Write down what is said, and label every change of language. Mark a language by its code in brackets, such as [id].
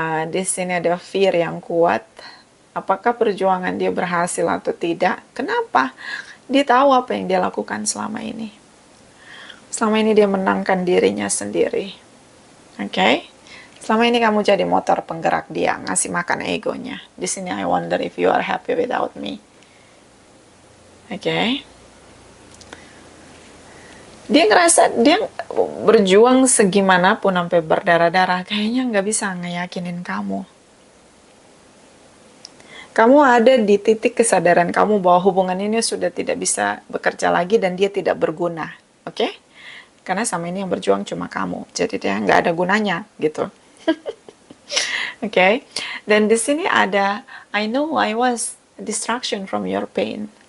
[id] Di sini ada fear yang kuat. Apakah perjuangan dia berhasil atau tidak? Kenapa? Dia tahu apa yang dia lakukan selama ini. Selama ini dia menangkan dirinya sendiri. Oke, selama ini kamu jadi motor penggerak dia, ngasih makan egonya. Di sini [en] I wonder if you are happy without me. [id] Oke. Dia ngerasa dia berjuang segimanapun sampai berdarah-darah, kayaknya nggak bisa ngeyakinin kamu. Kamu ada di titik kesadaran kamu bahwa hubungan ini sudah tidak bisa bekerja lagi dan dia tidak berguna. Oke? Karena sama ini yang berjuang cuma kamu. Jadi dia nggak ada gunanya gitu. Oke? Dan di sini ada [en] I know I was a distraction from your pain.